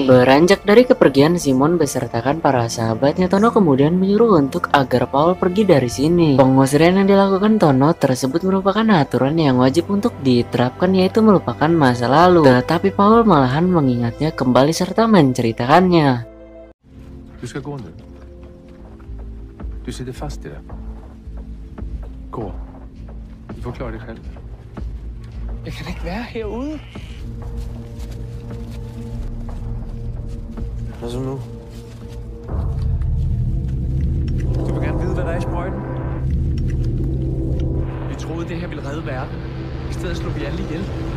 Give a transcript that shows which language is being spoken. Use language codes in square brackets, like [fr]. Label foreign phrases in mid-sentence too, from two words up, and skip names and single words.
[id] Beranjak dari kepergian Simon besertakan para sahabatnya, Tono kemudian menyuruh untuk agar Paul pergi dari sini. Pengusirian yang dilakukan Tono tersebut merupakan aturan yang wajib untuk diterapkan, yaitu melupakan masa lalu. Tetapi Paul malahan mengingatnya kembali serta menceritakannya. [sv] Du ska gå nu. Du sitter fast i det. Gå. Du får klara dig själv. [da] Jeg kan ikke være herude. Hvad så nu? Du vil gerne vide, hvad der er i sprøjten? Vi troede, det her ville redde verden. I stedet slog vi alle ihjel.